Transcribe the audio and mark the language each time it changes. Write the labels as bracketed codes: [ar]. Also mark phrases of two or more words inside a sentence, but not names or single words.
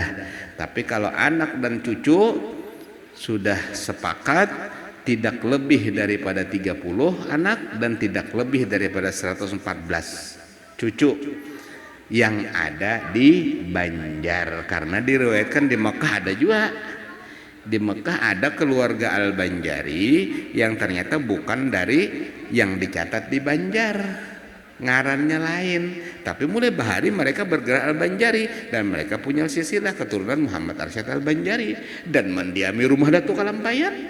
[id] Tapi kalau anak dan cucu sudah sepakat tidak lebih daripada 30 anak dan tidak lebih daripada 114 cucu yang ada di Banjar. Karena diriwayatkan di Mekah ada juga. Di Mekah ada keluarga Al-Banjari yang ternyata bukan dari yang dicatat di Banjar, ngarannya lain, tapi mulai bahari mereka bergerak Al-Banjari dan mereka punya silsilah keturunan Muhammad Arsyad Al-Banjari dan mendiami rumah Datuk Kalampayan.